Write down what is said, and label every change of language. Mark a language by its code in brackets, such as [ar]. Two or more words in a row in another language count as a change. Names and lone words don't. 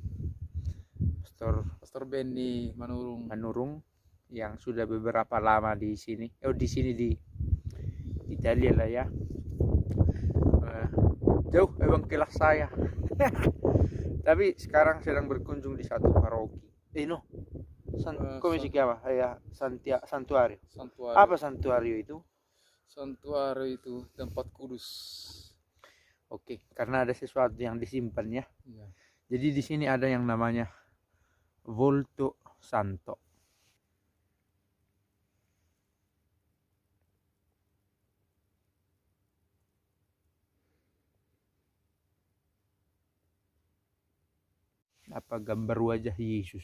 [id] Pastor Benny Manurung yang sudah beberapa lama di sini. Di Italia lah ya. Jauh emang kelas saya. Tapi sekarang sedang berkunjung di satu paroki. [it] Come si chiama? Santuario. [id] Apa santuario itu? Santuario itu tempat kudus. Oke, karena ada sesuatu yang disimpan ya. Iya. Jadi di sini ada yang namanya Volto Santo. Apa gambar wajah Yesus?